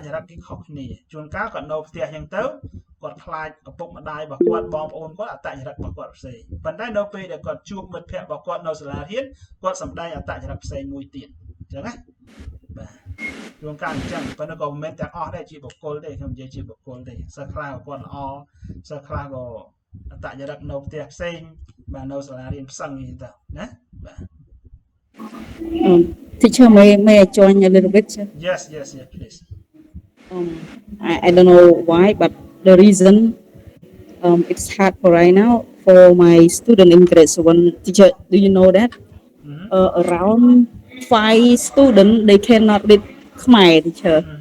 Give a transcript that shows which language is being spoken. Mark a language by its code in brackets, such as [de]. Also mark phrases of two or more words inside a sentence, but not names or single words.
[km] ចរិតគេខុសគ្នាជួនកាលគាត់នៅផ្ទះចឹងទៅគាត់ខ្លាចឪពុកម្ដាយរបស់គាត់បងប្អូនគាត់អត្តចរិតរបស់គាត់ផ្សេងប៉ុន្តែនៅពេលដែលគាត់ជួបមិត្តភ័ក្តិរបស់គាត់នៅសាលារៀនគាត់សម្ដែងអត្តចរិតផ្សេងមួយទៀតចឹងណាបាទជួនកាលអញ្ចឹងប៉ុន្តែក៏មិនមែនទាំងអស់ដែរជាបុគ្គលទេខ្ញុំនិយាយជាបុគ្គលទេសិស្សខ្លះគាត់ល្អសិស្សខ្លះក៏អត្តចរិតនៅផ្ទះផ្សេងបាទនៅសាលារៀនផ្សឹងនេះទៅណាបាទ [en] Teacher, may I join a little bit? Yes, please. I don't know why, but the reason it's hard for right now for my student in grade 1. Teacher, do you know that around 5 students they cannot read Khmer, teacher.